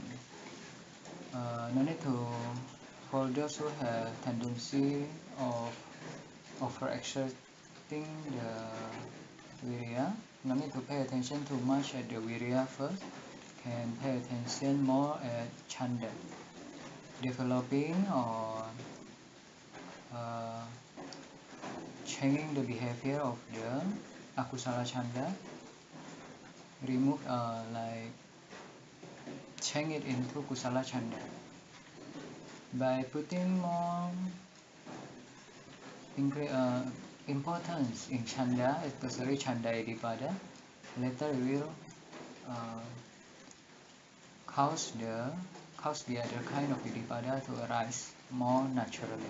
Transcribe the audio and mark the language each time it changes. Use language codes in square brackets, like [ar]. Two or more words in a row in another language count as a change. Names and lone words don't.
[en] No need to, for those who have tendency of overexerting the viriya, no need to pay attention too much at the viriya first. Can pay attention more at chanda, developing or changing the behavior of the [pi] akusala chanda, [en] remove like change it into [pi] kusala chanda [en] by putting more importance in chanda, especially [pi] chanda iddhipada. [en] Later we will cause the other kind of iddhipada to arise more naturally.